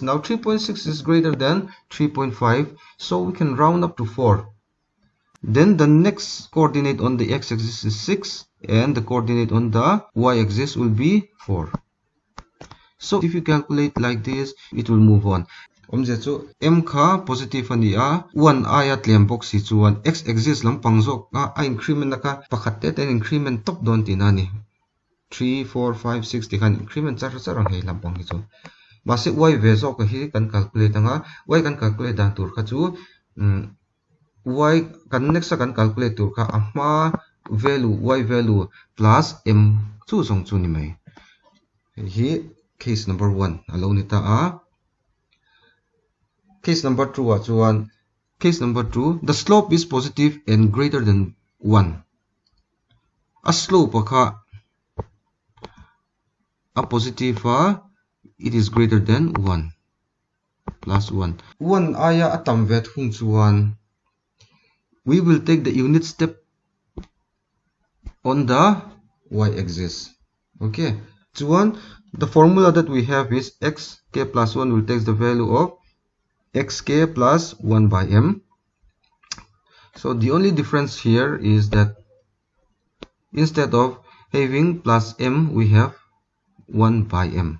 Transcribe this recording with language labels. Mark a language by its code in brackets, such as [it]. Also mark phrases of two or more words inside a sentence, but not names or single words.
[en] Now 3.6 is greater than 3.5, so we can round up to 4. Then the next coordinate on the x-axis is 6, and the coordinate on the y-axis will be 4. So if you calculate like this, it will move on. [lus] So m kha positive ani a 1 ayat lem box si chuan x-axis lam pangjok a increment naka pakhat te ten increment top don tin ani 3 4 5 6 ti kan increment char charang hei lampang hi chu basic y ve zo ka hi kan calculate anga y kan calculate dan tur kha chu y kan next kan calculate tur kha ama value y value plus m chu song chu ni mai hi [en] case number 1 [lus] alo ni ta a. [en] Case number 2 chuan case number 2, the slope is positive and greater than 1. [lus] A slope kha a positive [en] it is greater than 1 plus 1. [lus] 1 aya atam vet hung chuan [en] we will take the unit step on the y-axis. Okay, chuan the formula that we have is x k plus 1 will take the value of xk plus 1 by m. So the only difference here is that instead of having plus m, we have 1 by m.